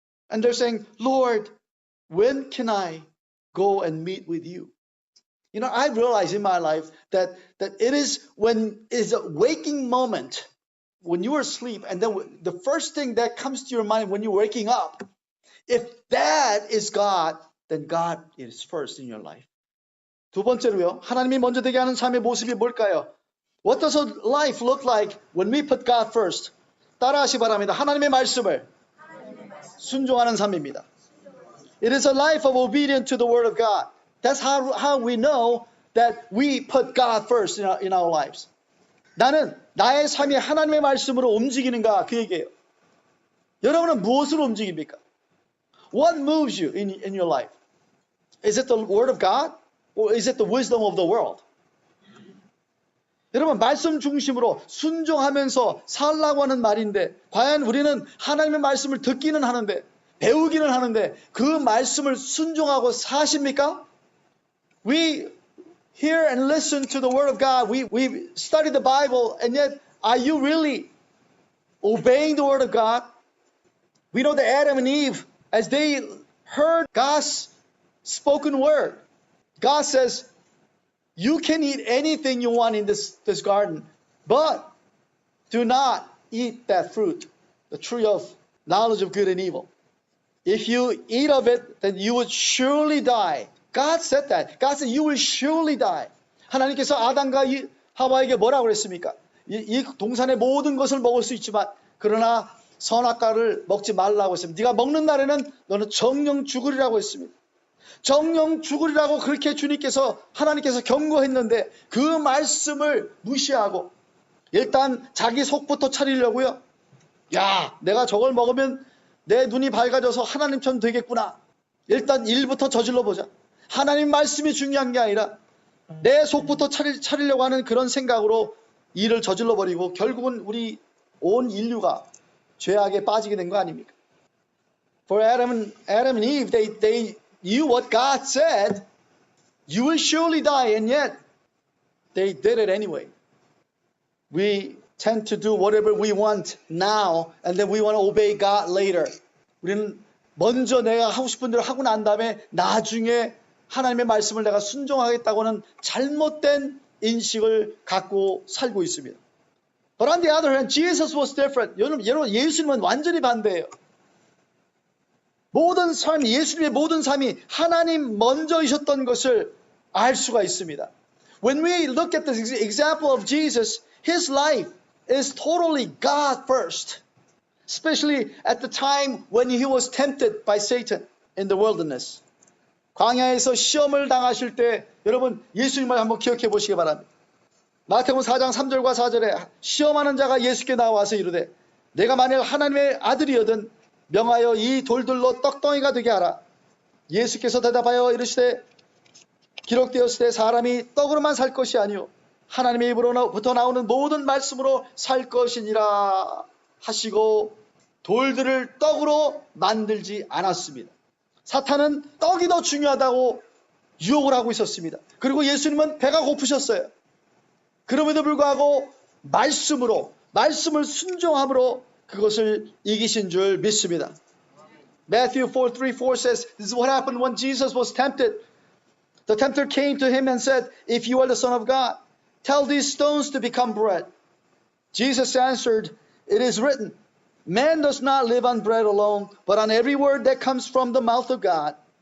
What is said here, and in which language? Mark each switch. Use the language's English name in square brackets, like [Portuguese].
[English] And they're saying, Lord, when can I go and meet with you? You know, I realize in my life that it is when it's a waking moment, when you are asleep, and then the first thing that comes to your mind when you're waking up, if that is God, then God is first in your life. [Korean] 두 번째로요, 하나님이 먼저 되게 하는 삶의 모습이 뭘까요? [English] What does a life look like when we put God first? [Korean] 따라하시 바랍니다. 하나님의 말씀을 순종하는 삶입니다. [English] It is a life of obedience to the word of God. That's how we know that we put God first in our lives. [Korean] 나는 나의 삶이 하나님의 말씀으로 움직이는가 그 얘기예요. 여러분은 무엇으로 움직입니까? [English] What moves you in your life? Is it the word of God or is it the wisdom of the world? [Korean] 여러분 말씀 중심으로 순종하면서 살라고 하는 말인데 과연 우리는 하나님의 말씀을 듣기는 하는데 배우기는 하는데 그 말씀을 순종하고 사십니까? [English] We hear and listen to the word of God. We study the Bible, and yet are you really obeying the word of God? We know that Adam and Eve, as they heard God's spoken word, God says, you can eat anything you want in this garden, but do not eat that fruit, the tree of knowledge of good and evil. If you eat of it, then you would surely die. God said that. God said, you will surely die. [Korean] 하나님께서 아담과 하와에게 뭐라고 그랬습니까? 이 동산의 모든 것을 먹을 수 있지만 그러나 선악과를 먹지 말라고 했습니다. 네가 먹는 날에는 너는 정령 죽으리라고 했습니다. 정령 죽으리라고 그렇게 하나님께서 경고했는데 그 말씀을 무시하고 일단 자기 속부터 차리려고요. 야, 내가 저걸 먹으면 내 눈이 밝아져서 하나님처럼 되겠구나. 일단 일부터 저질러 보자. 하나님 말씀이 중요한 게 아니라 내 속부터 차리려고 하는 그런 생각으로 일을 저질러 버리고 결국은 우리 온 인류가 죄악에 빠지게 된 거 아닙니까? [English] For Adam and Eve, they knew what God said. You will surely die, and yet they did it anyway. We tend to do whatever we want now, and then we want to obey God later. [Korean] 우리는 먼저 내가 하고 싶은 대로 하고 난 다음에 나중에 하나님의 말씀을 내가 순종하겠다고는 잘못된 인식을 갖고 살고 있습니다. [English] But on the other hand, Jesus was different. [Korean] 여러분, 예수님은 완전히 반대예요. 모든 삶이, 예수님의 모든 삶이 하나님 먼저이셨던 것을 알 수가 있습니다. [English] When we look at the example of Jesus, his life is totally God first. Especially at the time when he was tempted by Satan in the wilderness. [Korean] 광야에서 시험을 당하실 때 여러분 예수님을 한번 기억해 보시기 바랍니다. 마태복음 4장 3절과 4절에 시험하는 자가 예수께 나와서 이르되 내가 만일 하나님의 아들이거든 명하여 이 돌들로 떡덩이가 되게 하라. 예수께서 대답하여 이르시되 기록되었을 때 사람이 떡으로만 살 것이 아니요 하나님의 입으로부터 나오는 모든 말씀으로 살 것이니라 하시고 돌들을 떡으로 만들지 않았습니다. 사탄은 떡이 더 중요하다고 유혹을 하고 있었습니다. 그리고 예수님은 배가 고프셨어요. 그럼에도 불구하고 말씀을 순종함으로 그것을 이기신 줄 믿습니다. [English] Matthew 4:3-4 says, this is what happened when Jesus was tempted. The tempter came to him and said, if you are the Son of God, tell these stones to become bread. Jesus answered, it is written, man does not live on bread alone, but on every word that comes from the mouth of God.